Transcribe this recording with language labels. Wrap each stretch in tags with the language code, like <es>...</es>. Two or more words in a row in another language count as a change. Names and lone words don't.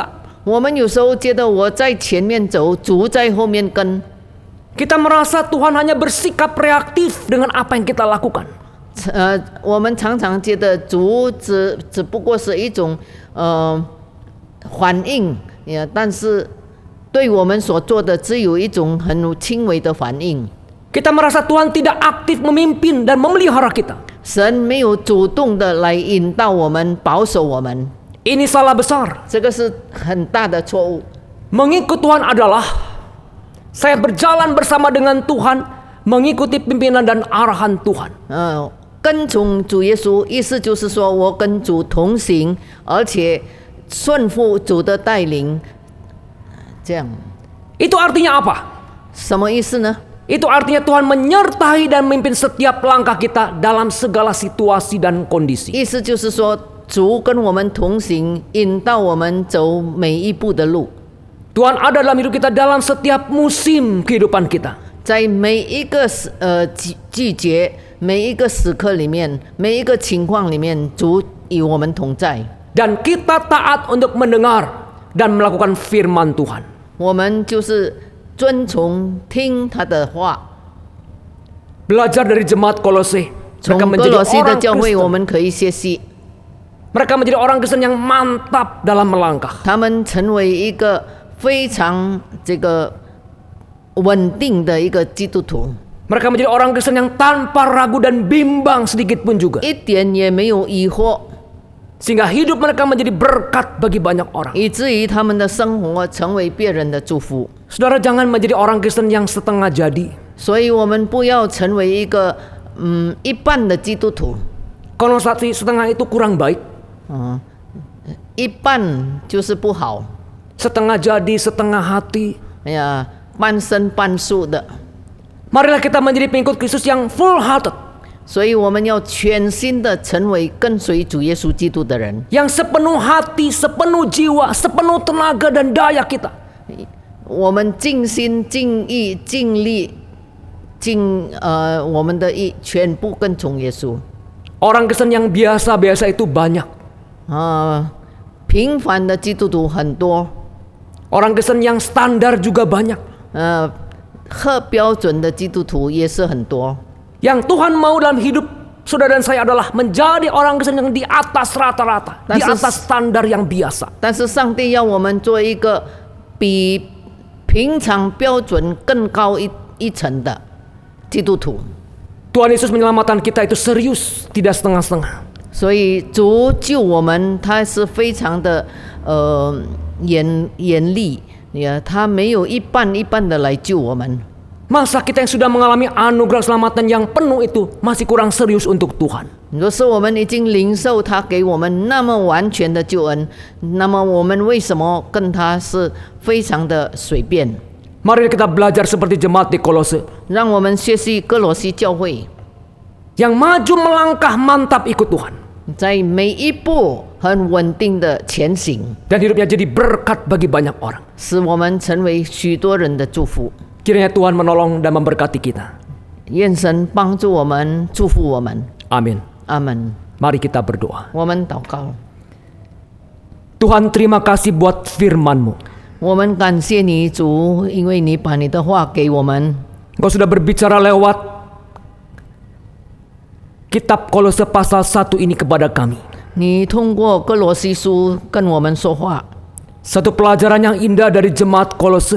<zh>我们有时候觉得我在前面走，主在后面跟。</zh> <id>Kita merasa Tuhan hanya bersikap reaktif dengan apa yang kita lakukan.</id> <zh>我们常常觉得主只不过是一种反应，但是对我们所做的只有一种很轻微的反应。</zh> <id>Kita merasa Tuhan tidak aktif memimpin dan memelihara kita.</id> <zh>神没有主动的来引导我们、保守我们，</zh> <id>Ini salah besar.</id> <zh>这个是很大的错误。</zh> <id>Mengikut Tuhan adalah saya berjalan bersama dengan Tuhan, mengikuti pimpinan dan arahan Tuhan.</id> <zh>跟从主耶稣，意思就是说我跟主同行，而且顺服主的带领。这样，</zh> <id>Itu artinya apa?</id> <zh>什么意思呢？</zh> <id>Itu artinya Tuhan menyertai dan memimpin setiap langkah kita dalam segala situasi dan kondisi.</id> <zh>意思就是说，主跟我们同行，引导我们走每一步的路，</zh> <id>Tuhan ada dalam hidup kita dalam setiap musim kehidupan kita.</id> <zh>在每一个季节、每一个时刻里面、每一个情况里面，主与我们同在。</zh> <id>Dan kita taat untuk mendengar dan melakukan firman Tuhan.</id> <zh>我们就是遵从听他的话。</zh> <id>Belajar dari jemaat Kolose.</id> <zh>从</zh> <id>Mereka</id> <zh>哥</zh> <id>menjadi</id> <zh>罗西的</zh> <id>orang</id> <zh>教会，我</zh> <id>Kristen.</id> <zh>们可以学习。</zh> <id>Mereka menjadi orang Kristen yang mantap dalam melangkah.</id> <zh>他们成为一个非常稳定的一个基督徒，</zh> <id>Mereka menjadi orang Kristen yang tanpa ragu dan bimbang sedikit pun juga.</id> <zh>一点也没有疑惑，</zh> <id>Sehingga hidup mereka menjadi berkat bagi banyak orang.</id> <zh>以至于他们的生活成为别人的祝福。</zh> <id>Saudara, jangan menjadi orang Kristen yang setengah jadi.</id> <zh>所以我们不要成为一个一半的基督徒，</zh> <id>Konotasi setengah itu kurang baik.</id> <zh>一半就是不好，</zh> <id>Setengah jadi, setengah hati.</id> <zh>半生半素的。</zh> <id>Marilah kita menjadi pengikut Kristus yang</id> <en>full hearted.</en> <zh>所以我们要全心的成为跟随主耶稣基督的人，</zh> <id>yang sepenuh hati, sepenuh jiwa, sepenuh tenaga dan daya kita</id> <zh>我们尽心尽意尽力我们的意全部跟从耶稣。</zh> <id>Orang Kristen yang biasa-biasa itu banyak.</id> <zh>平凡的基督徒很多，</zh> <id>Orang Kristen yang standar juga banyak.</id> <zh>和标准的基督徒也是很多。</zh> <id>Yang Tuhan mau dalam hidup saudara dan saya adalah menjadi orang Kristen yang di atas rata-rata, di atas standar yang biasa.</id> <zh>但是上帝要我们做一个比平常标准更高一层的基督徒。</zh> <id>Tuhan Yesus menyelamatkan kita itu serius, tidak setengah-setengah.</id> <zh>所以主救我们，他是非常的严厉，他没有一半一半的来救我们。</zh> <id>Masa kita yang sudah mengalami anugerah keselamatan yang penuh itu masih kurang serius untuk Tuhan?</id> <zh>若是我们已经领受他给我们那么完全的救恩，那么我们为什么跟他是非常的随便？</zh> <id>Mari kita belajar seperti jemaat di Kolose</id> <zh>让我们学习哥罗西教会，</zh> <id>yang maju melangkah mantap ikut Tuhan</id> <zh>在每一步很稳定的前行，</zh> <id>dan hidupnya jadi berkat bagi banyak orang.</id> <zh>使我们成为许多人的祝福。</zh> <id>Kiranya Tuhan menolong dan memberkati kita.</id> <zh>愿神帮助我们，祝福我们。</zh> <id>Amin.</id> <zh>阿门。</zh> <id>Mari kita berdoa.</id> <zh>我们祷告，</zh> <id>Tuhan, terima kasih buat firman-Mu.</id> <zh>我们感谢你主，因为你把你的话给我们，</zh> <id>Engkau sudah berbicara lewat kitab Kolose pasal 1 ini kepada kami.</id> <zh>你通过哥罗西书跟我们说话。</zh> <id>Satu pelajaran yang indah dari jemaat Kolose</id>